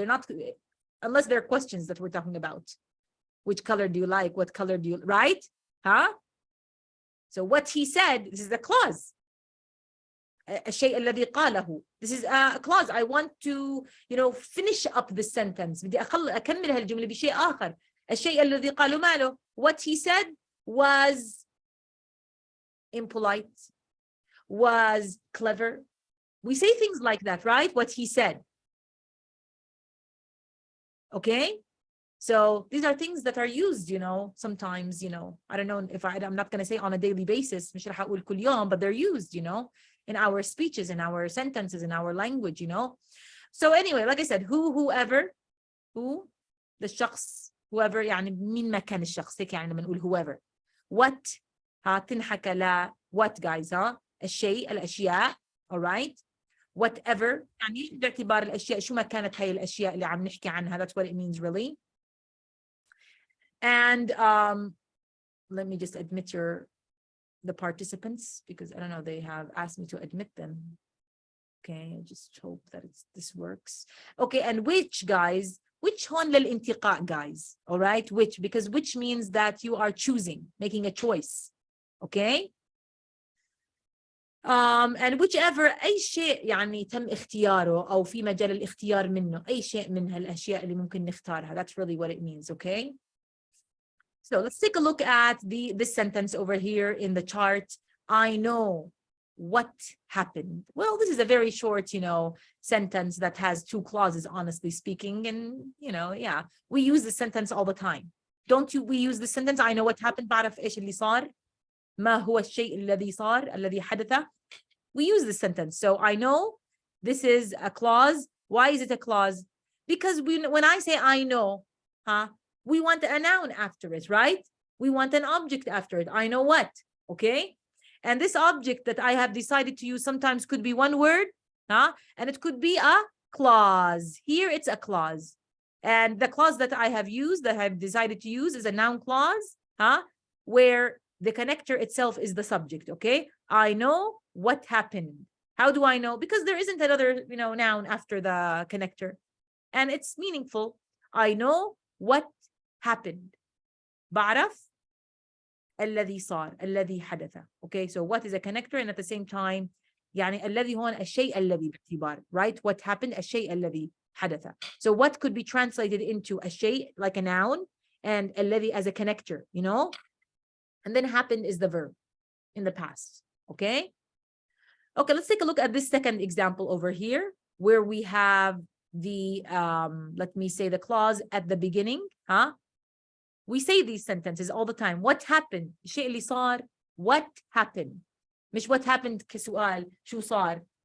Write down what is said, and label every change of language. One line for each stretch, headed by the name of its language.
English: They're not, unless they're questions that we're talking about. Which color do you like? What color do you, right? So what he said, this is the clause.
Arabic: الشيء الذي قاله.
English: This is a clause. I want to, you know, finish up the sentence.
Arabic: بدي أكمل هالجملة بشيء آخر. الشيء الذي قاله ماله.
English: What he said was impolite, was clever. We say things like that, right? What he said. Okay? So these are things that are used, you know, sometimes, you know, I don't know if I'm not going to say on a daily basis,
Arabic: مش رح أقول كل يوم,
English: but they're used, you know, in our speeches, in our sentences, in our language, you know. So anyway, like I said, who, whoever, who, the شخص, whoever,
Arabic: يعني مين مكان الشخص, هيك يعني لما نقول
English: whoever. What,
Arabic: تنحكى لا,
English: what guys, الشيء, الأشياء, all right.
Arabic: Whatever, يعني باعتبار الأشياء شو ما كانت هاي الأشياء اللي عم نحكي عنها.
English: That's what it means really. And let me just admit the participants, because I don't know, they have asked me to admit them. Okay, I just hope that this works. Okay, and which guys, which
Arabic: هون للانتقاء
English: guys, all right, which, because which means that you are choosing, making a choice. Okay,
Arabic: and whichever أي شيء يعني تم اختياره أو في مجال الاختيار منه أي شيء من هالأشياء اللي ممكن نختارها.
English: That's really what it means, okay? So let's take a look at this sentence over here in the chart. I know what happened. Well, this is a very short, sentence that has two clauses, honestly speaking. And, yeah, we use this sentence all the time. Don't you? We use this sentence. I know what happened.
Arabic: بعرف إيش اللي صار. ما هو الشيء الذي صار الذي حدث.
English: We use this sentence. So I know this is a clause. Why is it a clause? Because when I say I know, we want a noun after it, right? We want an object after it. I know what, okay? And this object that I have decided to use sometimes could be one word, and it could be a clause. Here it's a clause. And the clause that I have used, that I've decided to use, is a noun clause, where the connector itself is the subject, okay? I know what happened. How do I know? Because there isn't another, noun after the connector. And it's meaningful. I know what happened.
Arabic: بعرف الذي صار الذي حدث.
English: Okay, so what is a connector, and at the same time
Arabic: يعني الذي هون الشيء الذي باعتبار,
English: right? What happened
Arabic: الشيء الذي حدث.
English: So what could be translated into a شيء like a noun, and الذي as a connector, and then happened is the verb in the past. Okay, let's take a look at this second example over here where we have the let me say the clause at the beginning. We say these sentences all the time. What happened?
Arabic: الشيء اللي صار.
English: What happened?
Arabic: مش
English: what happened
Arabic: كسؤال شو صار.